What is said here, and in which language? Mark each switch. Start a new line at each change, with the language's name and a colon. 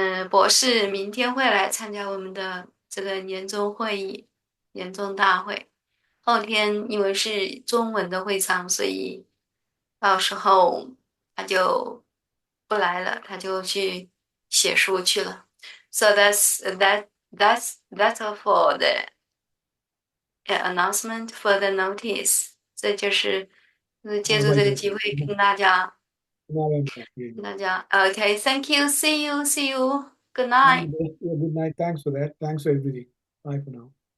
Chinese: 博士明天会来参加我们的这个年终会议、年终大会。后天因为是中文的会场，所以到时候他就不来了，他就去写书去了。
English: So that's all for the announcement for the notice。
Chinese: 这就是借助这个机会跟大家。
English: Okay, thank you. See you. Good night. Good night. Thanks for that. Thanks for everything. Bye for now.